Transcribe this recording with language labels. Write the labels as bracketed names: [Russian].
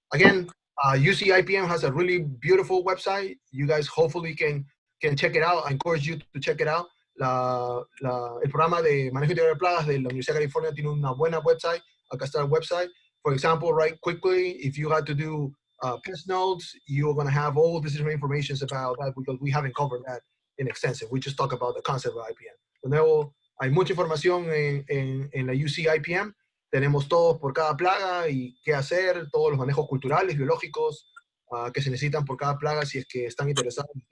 [English] Again, UC IPM has a really beautiful website. You guys hopefully can check it out. I encourage you to check it out. [Spanish] El programa de Manejo Integrado de Plagas de la Universidad de California tiene una buena website. Acá está el website. [English] For example, right quickly, if you had to do pest notes, you're going to have all this different information about that because we haven't covered that in extensive. We just talk about the concept of IPM. [Spanish] De nuevo, hay mucha información en la UC IPM. Tenemos todos por cada plaga y qué hacer, todos los manejos culturales, biológicos que se necesitan por cada plaga si es que están interesados.